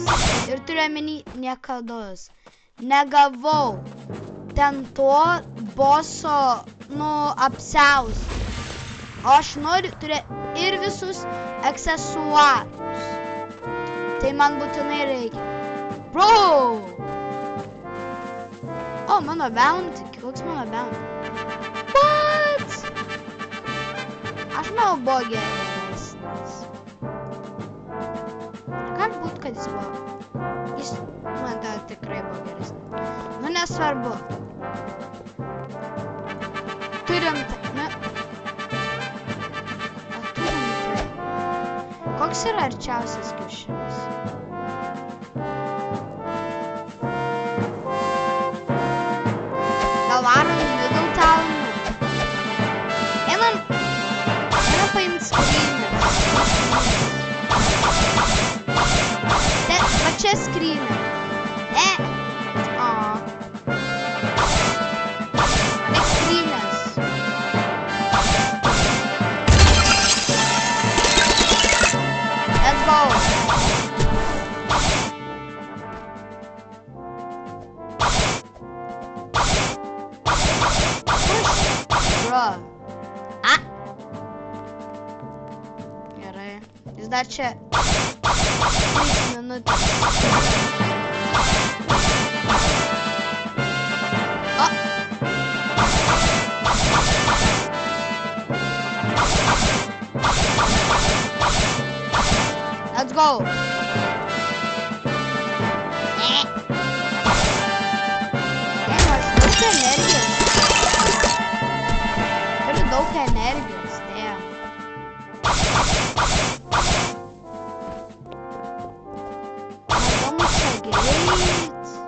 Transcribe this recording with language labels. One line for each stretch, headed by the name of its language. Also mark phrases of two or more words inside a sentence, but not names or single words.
Lithuanian: Ir turiu omeny niekados. Negavau ten to boso, apsiaus. O aš noriu turėti ir visus aksesuarus. Tai man būtinai reikia. Bro! O, mano bounty. Koks mano bounty? What? Aš manau buvo geresnis. Gali būt, kad jis buvo. Jis, man tai tikrai buvo geresnis. Nesvarbu. Turim tai, Koks yra arčiausias kiaušinis? Gal varom
English: middle town?
Lithuanian: Einam paimt skrynes. Va čia skrynė. Tik skrynės.
English: Let's go. Bro.
Lithuanian: Gerai. Jis dar čia 3 minutės.
English: Let's go.
Lithuanian: Turiu daug energijos, Įdomus greit.